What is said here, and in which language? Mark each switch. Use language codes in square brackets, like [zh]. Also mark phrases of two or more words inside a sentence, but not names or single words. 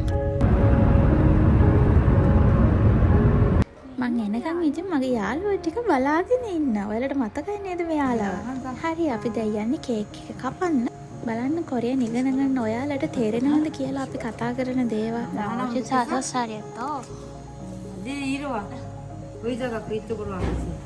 [si] මං එනකම් ඉතින් මගේ යාළුවෝ ටික බලාගෙන ඉන්නවා. ඔයාලට මතකයි නේද මේ යාළුවා? හරි අපි දැන් යන්නේ කේක් එක කපන්න. බලන්න කොරියන් ඉගෙන ගන්න ඔයාලට තේරෙනවද කියලා අපි කතා කරන දේවල්. [ko] 이제 5살이었어. 네 이리 와. 의자가 그 이쪽으로 와야지.